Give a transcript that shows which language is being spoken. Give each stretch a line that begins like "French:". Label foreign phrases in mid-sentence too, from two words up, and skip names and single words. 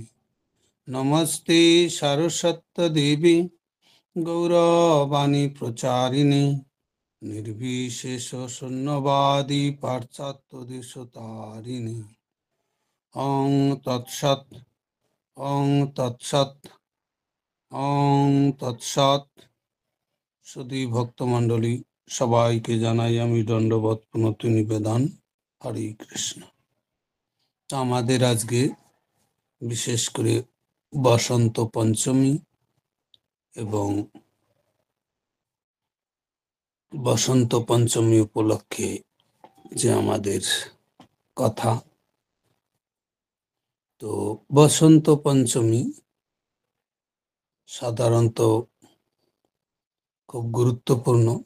Sanskrit: नमस्ते सरस्वती देवी गौरवाणी प्रचारिणे निर्विशेष शून्यवादी पाश्चात्य देशतारिणे। ओं तत्सत् ओं तत्सत् ओं तत्सत्।
Bangla: সুধী ভক্তমণ্ডলী সবাইকে জানাই আমি দণ্ডবত প্রণতি নিবেদন। হরে কৃষ্ণ। আমাদের আজকে বিশেষ করে বসন্ত পঞ্চমী এবং বসন্ত পঞ্চমী উপলক্ষে যে আমাদের কথা, তো বসন্ত পঞ্চমী সাধারণত খুব গুরুত্বপূর্ণ।